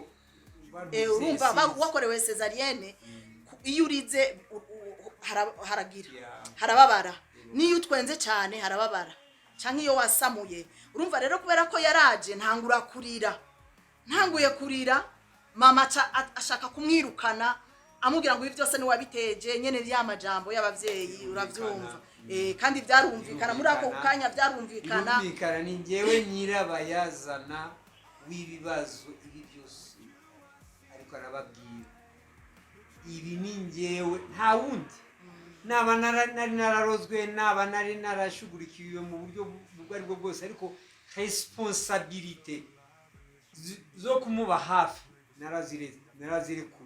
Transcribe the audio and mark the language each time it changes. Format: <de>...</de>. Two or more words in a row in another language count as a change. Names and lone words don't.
<rn>urumva wakorewe cesarienne, iyo urize harababara, niyo utwenze cyane harababara, canke iyo wasamuye. Urumva rero kubera ko yaraje ntanguye kurira, mama ashaka kumwirukana amubwira ngo ibi byose ni wabiteje nyene ry'amajambo y'abavyeyi, uravyumva. Kandi byarumvikana muri ako kanya, byarumvikana ni ngewe nyirabayazana w'ibibazo ibi byose, ariko arababwira ibi ni ngewe nta wundi. Naba nari nararozwe, naba nari narashugurikiwe mu buryo ubwo aribwo bwose, ariko responsabilité zo kumuba hafi narazirekuye.</rn>